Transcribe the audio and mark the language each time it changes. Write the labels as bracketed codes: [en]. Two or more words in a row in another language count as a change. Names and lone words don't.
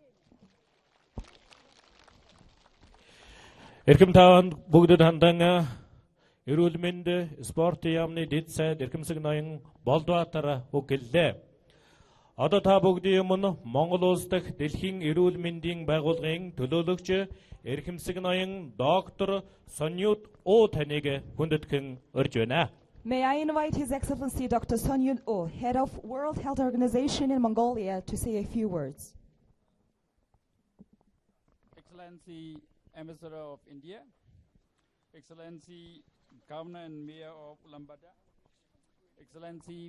[mn] Эрхэм тааван бүгдэд хандан эрүүл мэнд спортын яамны дэд сайд Эрхэмсэг ноён Болдбаатар үг хэллээ. Одоо та бүгдийн өмнө Монгол улс дахь дэлхийн эрүүл мэндийн байгууллагын төлөөлөгч Эрхэмсэг ноён доктор Сонют О таныг хүндэтгэн урьж байна. [en] May I invite His Excellency Dr. Sun Yun-oh, Head of World Health Organization in Mongolia, to say a few words. Excellency Ambassador of India, Excellency Governor and Mayor of Ulaanbaatar, Excellency